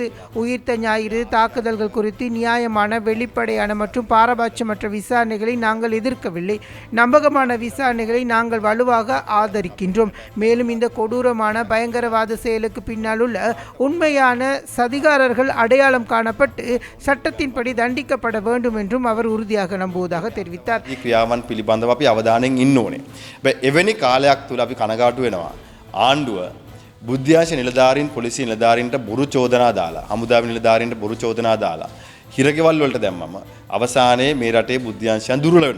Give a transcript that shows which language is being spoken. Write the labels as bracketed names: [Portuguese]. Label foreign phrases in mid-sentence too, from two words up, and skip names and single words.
[Tamil] உயிர்த்த ஞாயிறு தாக்குதல்கள் குறித்து நியாயமான, வெளிப்படையான மற்றும் பாரபட்சமற்ற விசாரணைகளை நாங்கள் எதிர்க்கவில்லை. நம்பகமான விசாரணைகளை நாங்கள் வலுவாக ஆதரிக்கின்றோம். மேலும் இந்த கொடூரமான பயங்கரவாத செயலுக்கு பின்னால் உள்ள உண்மையான சதிகாரர்கள் அடையாளம் காணப்பட்டு சட்டத்தின்படி தண்டிக்கப்பட வேண்டும் என்றும் அவர் உறுதியாக நம்புவதாக தெரிவித்தார். [Sinhala] ක්‍රියාවන් පිළිබඳව අපි අවධානයෙන් ඉන්න ඕනේ. එවැනි කාලයක් තුල අපි කනගාටු වෙනවා. ආණ්ඩුව බුද්ධ්‍යාංශ නිලධාරීන් පොලිසිය නිලධාරීන්ට බොරු චෝදනා දාලා, හමුදාවේ නිලධාරීන්ට බොරු චෝදනා දාලා හිරගෙවල් වලට දැම්මම අවසානයේ මේ රටේ බුද්ධ්‍යාංශයන් දුර්වල වෙනවා.